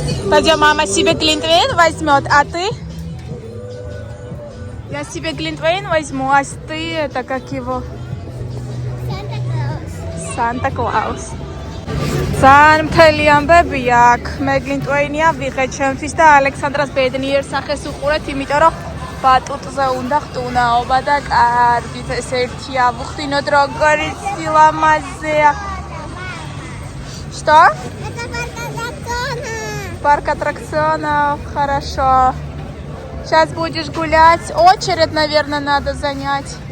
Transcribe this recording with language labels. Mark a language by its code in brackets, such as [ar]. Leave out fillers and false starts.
[ru] Пойдем, мама себе глинтвейн возьмет, а ты? Я себе глинтвейн возьму, а ты это как его? Санта-Клаус. [ka] ძალიან მთელი ამბებია აქ. მე გლინტვეინია ვიღე ჩემთვის და ალექსანდრას ბედნიერ სახეს უყურეთ, იმიტომ რომ ბატუტზე უნდა ხტუნაობა და კარგით ეს ერთი ავუხდინოთ როგორი სილამაზეა. [ru] Что? Это парк аттракционов. Парк аттракционов, хорошо. Сейчас будешь гулять. Очередь, наверное, надо занять.